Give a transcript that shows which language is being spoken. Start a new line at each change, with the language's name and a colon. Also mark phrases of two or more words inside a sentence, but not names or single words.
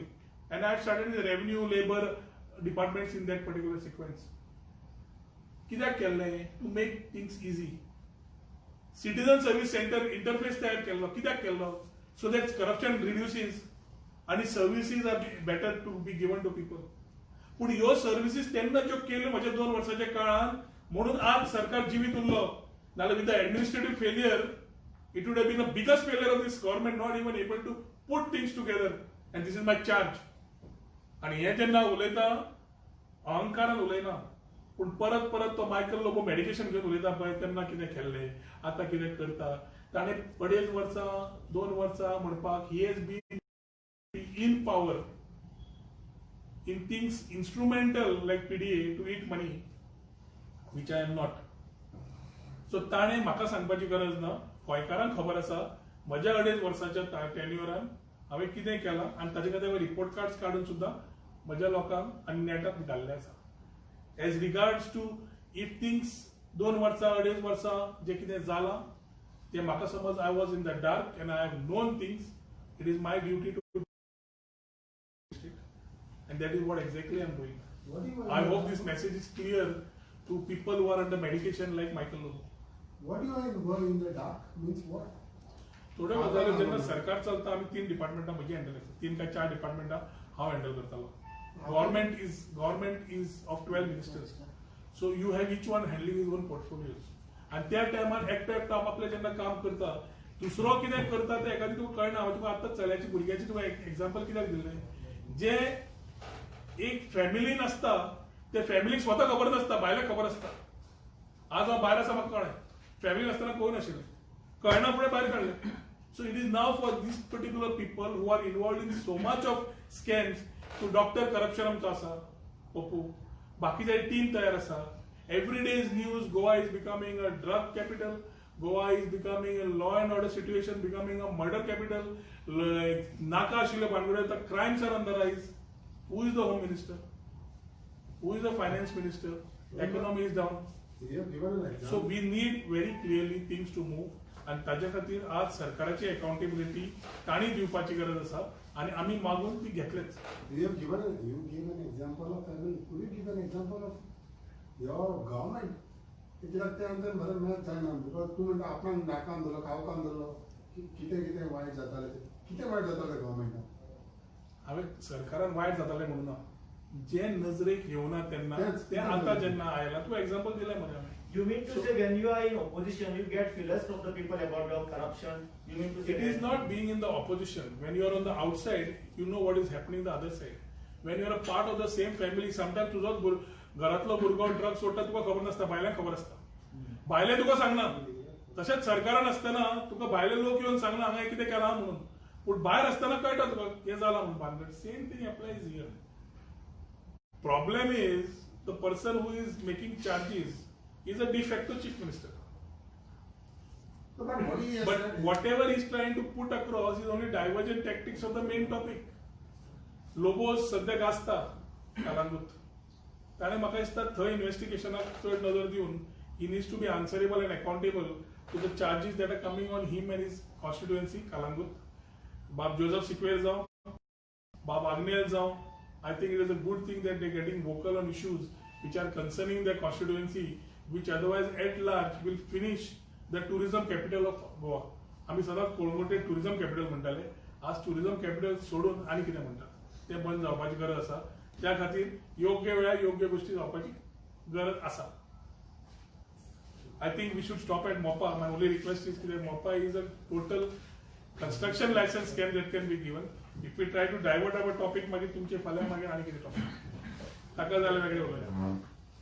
English: And I started the revenue labour departments in that particular sequence.
Konkani: कित्याक केल्लें?
English: to make things easy. citizen service centre interface
Konkani: तयार केल्लो. कित्याक केल्लो?
English: so that corruption reduces आणि services are better to be given to people.
Konkani: पूण ह्यो सर्व्हिसीस तेन्ना ज्यो केल्यो म्हज्या 2 वर्साच्या काळात, म्हणून आज सरकार जिवीत उरलो.
English: नाल्यार with the administrative failure it would have been the biggest failure of this government not even able to put things together. And this is my charge.
Konkani: आणि हे जेन्ना उलयता अहंकारान उलयना, पूण परत परत तो मायकल लोबो मेडिकेशन घेवन उलयता पळय, तेन्ना कितें केल्लें, आतां कितें करता. ताणें 2.5 वर्सां 2 वर्सां म्हणपाक
English: he has been in power in things instrumental like PDA to eat money, which I am not.
Konkani: So ताणे म्हाका सांगपाची गरज ना, गोंयकारांक खबर आसा म्हज्या 2.5 वर्साच्या टेन्युअरान हांवें कितें केलां, आनी ताजे खातीर
English: report cards
Konkani: काडून सुद्दां म्हज्या लोकांक आनी नेटाक घाल्ले आसा.
English: as regards to if things
Konkani: 2 वर्सां 2.5 वर्सां जे कितें जालां ते म्हाका समज
English: I was in the dark and I have known things, it is my duty to. And that is what exactly I am doing. I hope this message is clear to people who are under medication like Michael Lobo. What do you mean go in the dark? Means what?
Konkani: थोडे वर्सां जेन्ना सरकार चलता आमी 3 डिपार्टमेंटां म्हजी हँडल करता. 3 काय 4 डिपार्टमेंटां हांव हँडल करतालो.
English: Government is of 12 ministers. So you have each one handling his own portfolios.
Konkani: आणि त्या टायमार एकटो आपले जेन्ना काम करता, दुसरो कितें करता ते एखादी तुका कळना. हांव तुका आतां चल्याची भुरग्याची तुका एक्झाम्पल कित्याक दिल्लें, जे एक फॅमिलीन असता त्या फॅमिलीक स्वता खबर नासता, भायल्या खबर असता. आज हांव भायर आसा म्हाका कळ्ळें, फॅमिलीन आसतना कोण नाशिल्लें, कळना फुडें भायर काडलें.
English: So it is now for these particular people who are involved in so much of scams. to doctor corruption
Konkani: आमचो आसा पप्पू, बाकीचे टीम तयार आसा.
English: Every day is news, Goa is becoming a drug capital, Goa is becoming a law and order situation, becoming a murder capital.
Konkani: नाका आशिल्ले भानगड्यो
English: crimes are on the rise. Who is the Home Minister? Who is the Finance Minister? Economy is down. So we need very clearly things to move.
Konkani: आणि ताज्या खातीर आज सरकाराची अकाउंटेबिलिटी ताणी दिवपाची गरज आसा आणि आमी मागून ती घेतलेच.
English: You gave an example of family. Could you give an example of your government?
Konkani: कित्याक ते आमकां बरें मेळत जायना. बिकॉज तूं म्हणटा आपणाक नाकान दवरलो, खावकान दवरलो, कितें कितें वायट जातालें, कितें वायट जातालें गव्हर्मेंटान? हांवें सरकारान वायट जातालें म्हणून ना, जे नजरेक येवना तेन्ना ते आतां जेन्ना आयला. तूं एक्झाम्पल दिलें मरे हांवें.
English: You mean to say when you are in opposition, you get feelers from the people about the corruption? You mean to say It is not being in the opposition. When you are on the outside, you know what is happening the other side. When you are a part of the same family, sometimes
Konkani: तुजो घरातलो भुरगो ड्रग सोडटा तुका खबर नासता, भायल्यांक खबर आसता. भायले तुका सांगना. तशेंच सरकारान आसतना तुका भायले लोक येवन सांगना हांगा कितें केलां म्हणून, पूण भायर आसतना कळटा तुका हें जालां म्हणून भानगड.
English: Same thing applies here. Problem is the person who is making charges is a de facto chief minister. But whatever he's trying to put across is only divergent tactics of the main topic.
Konkani: लोबोस सध्या गाजता कालांगूत. ताणें म्हाका दिसता थंय इन्व्हेस्टिगेशनाक चड नजर दिवन
English: he needs to be answerable and accountable to the charges that are coming on him and his constituency कालांगूत.
Konkani: बाब जोसेफ सिक्वेर जावं, बाब आग्नेल जावं,
English: I think it is a good thing that they're getting vocal on issues which are concerning their constituency, which otherwise at large will finish the tourism capital of Goa.
Konkani: आम्ही सदांच कोळंगुटे
English: tourism capital
Konkani: म्हणटाले, आज
English: tourism capital
Konkani: सोडून आनी कितें म्हणटात ते बंद जावपाची गरज आसा. त्या खातीर योग्य वेळार योग्य गोष्टी जावपाची गरज आसा.
English: I think we should stop at MOPA. My only request is that MOPA is a total construction license scam that can be given. If we try to divert our topic,
Konkani: मागीर तुमचे फाल्यां मागीर आनी कितें टॉपिक ताका जाल्यार वेगळें उलया.